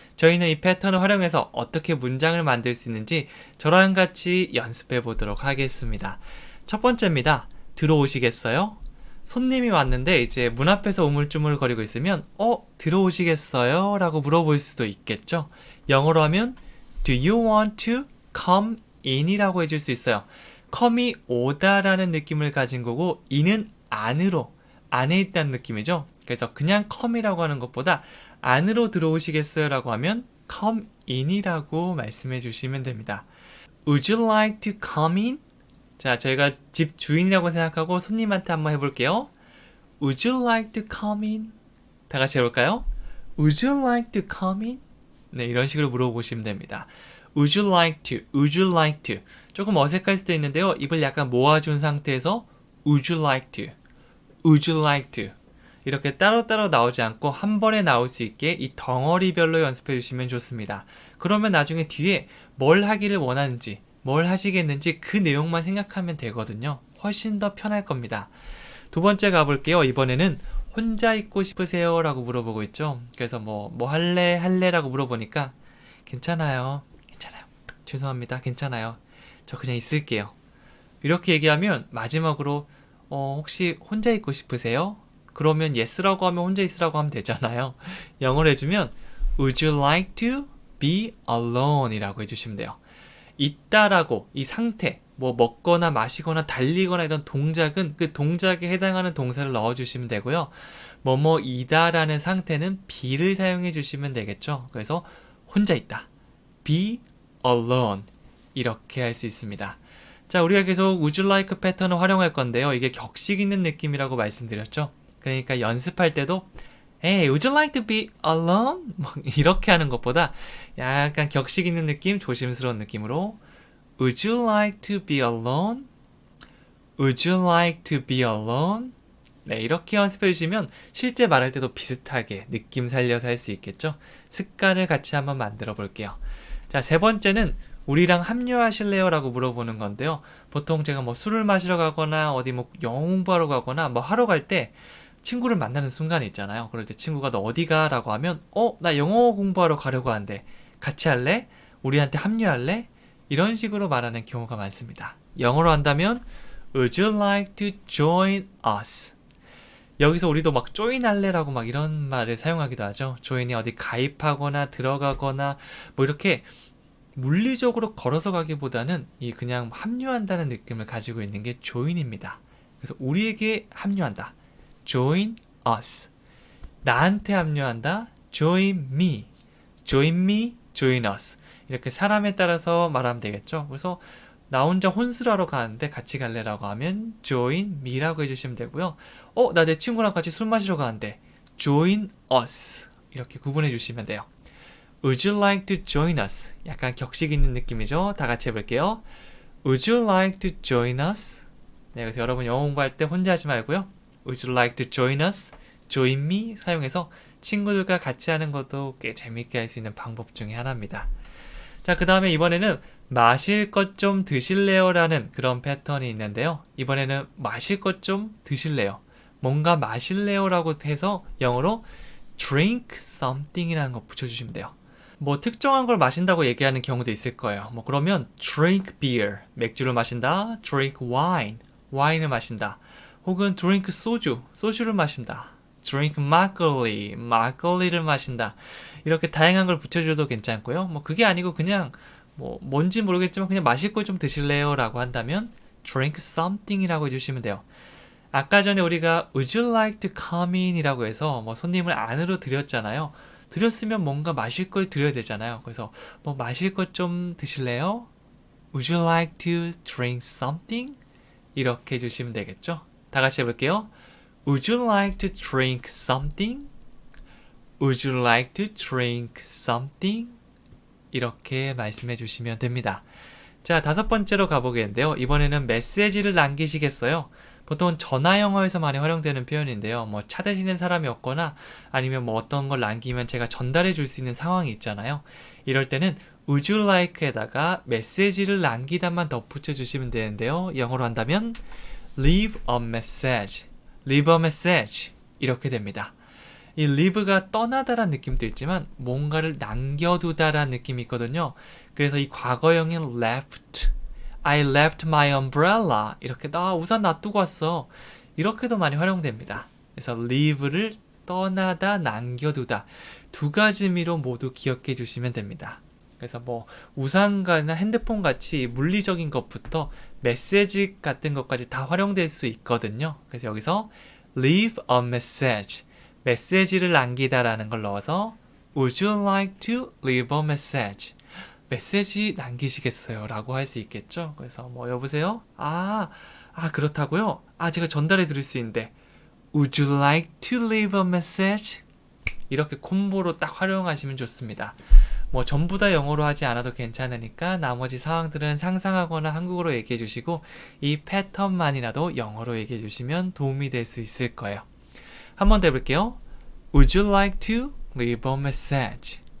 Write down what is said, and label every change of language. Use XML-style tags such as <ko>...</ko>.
<ko>저희는 이 패턴을 활용해서 어떻게 문장을 만들 수 있는지 저랑 같이 연습해 보도록 하겠습니다. 첫 번째입니다. 들어오시겠어요? 손님이 왔는데 이제 문 앞에서 우물쭈물거리고 있으면 들어오시겠어요? 라고 물어볼 수도 있겠죠. 영어로 하면</ko> <en>Do you want to come in?</en> <ko>이라고 해줄 수 있어요. come이 오다라는 느낌을 가진 거고 in은 안으로, 안에 있다는 느낌이죠. 그래서 그냥 come이라고 하는 것보다 안으로 들어오시겠어요? 라고 하면 come in이라고 말씀해 주시면 됩니다.</ko> <en>Would you like to come in?</en> <ko>자, 저희가 집 주인이라고 생각하고 손님한테 한번 해볼게요.</ko> <en>Would you like to come in?</en> <ko>다 같이 해볼까요?</ko> <en>Would you like to come in?</en> <ko>네, 이런 식으로 물어보시면 됩니다.</ko> <en>Would you like to? Would you like to?</en> <ko>조금 어색할 수도 있는데요. 입을 약간 모아준 상태에서</ko> <en>Would you like to? Would you like to?</en> <ko>이렇게 따로따로 나오지 않고 한 번에 나올 수 있게 이 덩어리별로 연습해 주시면 좋습니다. 그러면 나중에 뒤에 뭘 하기를 원하는지, 뭘 하시겠는지 그 내용만 생각하면 되거든요. 훨씬 더 편할 겁니다. 두 번째 가볼게요. 이번에는 혼자 있고 싶으세요? 라고 물어보고 있죠. 그래서 뭐 할래? 라고 물어보니까 괜찮아요. 죄송합니다. 괜찮아요. 저 그냥 있을게요. 이렇게 얘기하면 마지막으로 혹시 혼자 있고 싶으세요? 그러면 yes라고 하면 혼자 있으라고 하면 되잖아요. 영어로 해주면</ko> <en>Would you like to be alone?</en> <ko>이라고 해주시면 돼요. 있다라고 이 상태, 뭐 먹거나 마시거나 달리거나 이런 동작은 그 동작에 해당하는 동사를 넣어주시면 되고요. 뭐뭐이다라는 상태는 be를 사용해 주시면 되겠죠. 그래서 혼자 있다. be alone. 이렇게 할 수 있습니다. 자, 우리가 계속 would you like 패턴을 활용할 건데요. 이게 격식 있는 느낌이라고 말씀드렸죠. 그러니까 연습할 때도</ko> <en>Hey, would you like to be alone?</en> <ko>이렇게 하는 것보다 약간 격식 있는 느낌, 조심스러운 느낌으로</ko> <en>Would you like to be alone? Would you like to be alone?</en> <ko>네, 이렇게 연습해 주시면 실제 말할 때도 비슷하게 느낌 살려서 할 수 있겠죠? 습관을 같이 한번 만들어 볼게요. 자, 세 번째는 우리랑 합류하실래요? 라고 물어보는 건데요. 보통 제가 뭐 술을 마시러 가거나 어디 뭐 영어 공부하러 가거나 뭐 하러 갈 때 친구를 만나는 순간이 있잖아요. 그럴 때 친구가 너 어디 가? 라고 하면 나 영어 공부하러 가려고 하는데 같이 할래? 우리한테 합류할래? 이런 식으로 말하는 경우가 많습니다. 영어로 한다면</ko> <en>Would you like to join us?</en> <ko>여기서 우리도 막 join 할래? 라고 막 이런 말을 사용하기도 하죠. join이 어디 가입하거나 들어가거나 뭐 이렇게 물리적으로 걸어서 가기보다는 이 그냥 합류한다는 느낌을 가지고 있는 게 join입니다. 그래서 우리에게 합류한다.</ko> <en>join us.</en> <ko>나한테 합류한다.</ko> <en>join me. join me, join us.</en> <ko>이렇게 사람에 따라서 말하면 되겠죠. 그래서 나 혼자 혼술하러 가는데 같이 갈래라고 하면 join me라고 해주시면 되고요. 나 내 친구랑 같이 술 마시러 가는데 join us. 이렇게 구분해 주시면 돼요.</ko> <en>Would you like to join us?</en> <ko>약간 격식 있는 느낌이죠. 다 같이 해볼게요.</ko> <en>Would you like to join us?</en> <ko>네, 그래서 여러분 영어 공부할 때 혼자 하지 말고요.</ko> <en>Would you like to join us?</en> <ko>join me 사용해서 친구들과 같이 하는 것도 꽤 재밌게 할 수 있는 방법 중에 하나입니다. 자, 그 다음에 이번에는 마실 것 좀 드실래요? 라는 그런 패턴이 있는데요. 이번에는 마실 것 좀 드실래요? 뭔가 마실래요? 라고 해서 영어로 drink something 이라는 거 붙여주시면 돼요. 뭐 특정한 걸 마신다고 얘기하는 경우도 있을 거예요. 뭐 그러면 drink beer, 맥주를 마신다. drink wine, 와인을 마신다. 혹은 drink 소주, 소주를 마신다. drink 막걸리, 막걸리를 마신다. 이렇게 다양한 걸 붙여줘도 괜찮고요. 뭐 그게 아니고 그냥 뭐 뭔지 모르겠지만 그냥 마실 거 좀 드실래요? 라고 한다면 drink something 이라고 해주시면 돼요. 아까 전에 우리가</ko> <en>Would you like to come in?</en> <ko>이라고 해서 뭐 손님을 안으로 들였잖아요. 들였으면 뭔가 마실 걸 드려야 되잖아요. 그래서 뭐 마실 것 좀 드실래요?</ko> <en>Would you like to drink something?</en> <ko>이렇게 해주시면 되겠죠. 다 같이 해볼게요.</ko> <en>Would you like to drink something? Would you like to drink something?</en> <ko>이렇게 말씀해 주시면 됩니다. 자, 다섯 번째로 가보겠는데요. 이번에는 메시지를 남기시겠어요? 보통 전화 영어에서 많이 활용되는 표현인데요. 뭐 찾으시는 사람이 없거나 아니면 뭐 어떤 걸 남기면 제가 전달해 줄 수 있는 상황이 있잖아요. 이럴 때는 Would you like에다가 메시지를 남기다만 덧붙여 주시면 되는데요. 영어로 한다면</ko> <en>Leave a message. Leave a message. 이렇게 됩니다.</en> <ko>이 leave가 떠나다란 느낌도 있지만 뭔가를 남겨두다란 느낌이 있거든요. 그래서 이 과거형인 left,</ko> <en>I left my umbrella.</en> <ko>이렇게 나 우산 놔두고 왔어. 이렇게도 많이 활용됩니다. 그래서 leave를 떠나다, 남겨두다 두 가지 의미로 모두 기억해 주시면 됩니다. 그래서 뭐 우산이나 핸드폰 같이 물리적인 것부터 메시지 같은 것까지 다 활용될 수 있거든요. 그래서 여기서 leave a message, 메시지를 남기다라는 걸 넣어서</ko> <en>Would you like to leave a message?</en> <ko>메시지 남기시겠어요? 라고 할 수 있겠죠. 그래서 뭐 여보세요? 그렇다고요? 제가 전달해 드릴 수 있는데</ko> <en>Would you like to leave a message?</en> <ko>이렇게 콤보로 딱 활용하시면 좋습니다. 뭐 전부 다 영어로 하지 않아도 괜찮으니까 나머지 상황들은 상상하거나 한국어로 얘기해 주시고 이 패턴만이라도 영어로 얘기해 주시면 도움이 될 수 있을 거예요. 한번 더 해볼게요.</ko> <en>Would you like to leave a message?</en>